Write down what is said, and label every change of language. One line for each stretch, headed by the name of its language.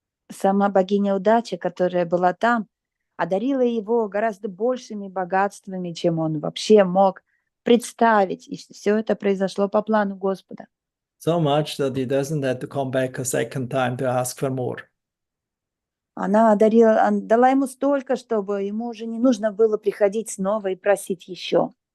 Russian: Сама богиня удачи, которая была там, одарила его гораздо большими богатствами, чем он вообще мог представить. И все это произошло по плану Господа.
English: So much that he doesn't have to come back a second time to ask for more.
Russian: Она дала ему столько, чтобы ему уже не нужно было приходить снова и просить еще.